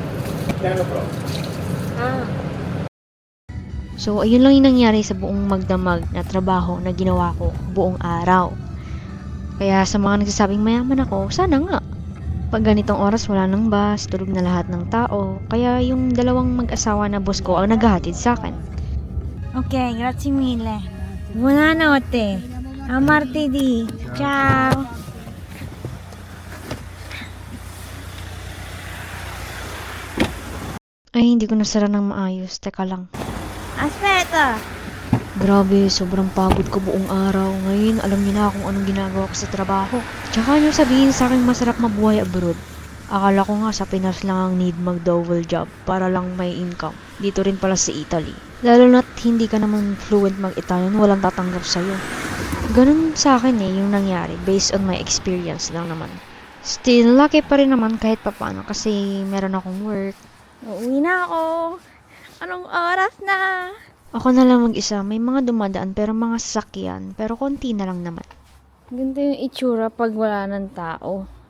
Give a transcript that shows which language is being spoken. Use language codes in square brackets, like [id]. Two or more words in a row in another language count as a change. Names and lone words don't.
[tl] So, ayun lang yung nangyari sa buong magdamag na trabaho na ginawa ko buong araw. Kaya sa mga nagsasabing mayaman ako, sana nga. Pag ganitong oras wala nang bus, tulog na lahat ng tao. Kaya yung dalawang mag-asawa na boss ko ang naghahatid sa akin. [it] Okay, grazie mille. Buonanotte. A martedì. Ciao. [tl] Ay, hindi ko nasara ng maayos. Teka lang. Aspetta! Grabe, sobrang pagod ko buong araw. Ngayon, alam niyo na kung anong ginagawa ko sa trabaho. Tsaka nyo sabihin sa akin masarap mabuhay abroad. Akala ko nga sa Pinas lang ang need mag- [en] double job [tl] para lang may income. Dito rin pala sa Italy. Lalo na't hindi ka naman fluent mag-Italian, walang tatanggap sa'yo. Ganun sa akin yung nangyari. [en] Based on my experience [tl] lang naman. [en] Still, lucky [tl] pa rin naman kahit papano kasi meron akong work. Uuwi na ako. Anong oras na? Ako na lang mag-isa. May mga dumadaan pero mga sasakyan. Pero konti na lang naman. Ganito yung itsura pag wala ng tao.